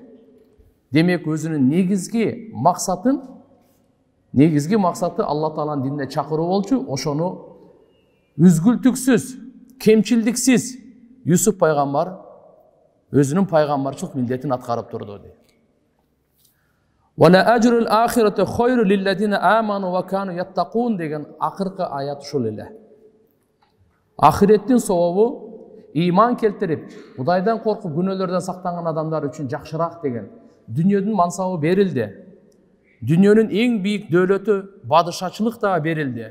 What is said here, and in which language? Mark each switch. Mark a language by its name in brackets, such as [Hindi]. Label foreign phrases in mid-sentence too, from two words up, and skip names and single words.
[Kyrgyz] Демек өзүнүн негизги максаты Алла Тааланын динине чакыруу болчу, ошону үзгүлтүксүз, кемчилдиксиз Юсуф пайгамбар өзүнүн пайгамбарчылык милдетин аткарып турду дейт. [Arabic] وَلَا أَجْرُ الْآخِرَةِ خَيْرٌ لِلَّذِينَ آمَنُوا وَكَانُوا يَتَّقُونَ [Kyrgyz] деген акыркы аят ушул эле. Ахиреттин сообу ыйман келтирип, Кудайдан коркуп күнөөлөрдөн сактанган адамдар үчүн жакшыраак деген дүнүйөнүн мансабы берилди. Дүнүйөнүн эң бийик дөөлөтү бадышачылык дагы берилди.